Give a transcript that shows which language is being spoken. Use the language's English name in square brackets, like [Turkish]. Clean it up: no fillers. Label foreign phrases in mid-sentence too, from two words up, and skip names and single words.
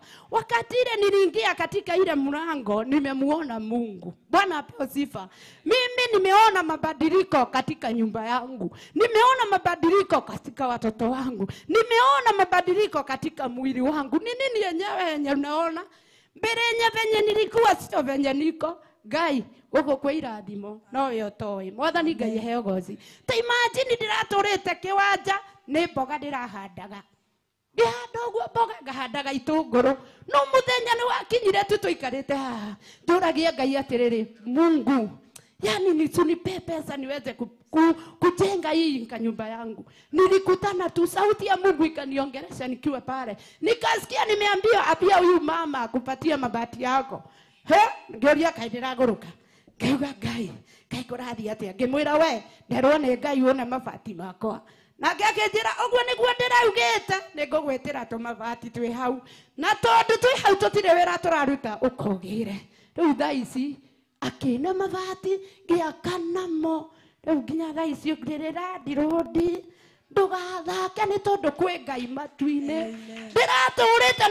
[Swahili] Wakati ile niliingia katika ile mlango, nimemuona Mungu. Bwana apewe sifa. Mimi nimeona mabadiliko katika nyumba yangu. Nimeona mabadiliko katika watoto wangu. Nimeona mabadiliko katika mwili wangu. Ni nini yenyewe unaona? Mbele venye nilikuwa sio venye niko. [Kikuyu] Ngai uko kwa irathimo no yo toy mwathani Ngai heo gozi ta imagine ndiraturite kiwanja ni mboga ndirahandaga ndihandaguo mboga ngahandaga itunguru no muthenya ni wakinyire tuikarite haha nduragie Ngai atiriri [Swahili] Mungu yani nisunipe pesa niweze kujenga hii nyumba yangu. Nilikutana tu sauti ya Mungu ikaniongelesha nikiwa pale, nikasikia nimeambiwa abia huyu mama akupatia mabati yako. [Kikuyu] Ngeria kaidira guruka ngeuga Ngai kurathi atia ngimwira we nderwo ni Ngai wona mabati makwa na ngakijira uguo niguo ndiraugite ningugwitira tu mabati twi hau na tondu twi hau tutire wira turaruta ukogire riu thaa ici akina mabati ngiakanamo riu nginya thaa ici ngirira ndirudi ndugathake ni tondu kwi Ngai matu-ini ndiraturite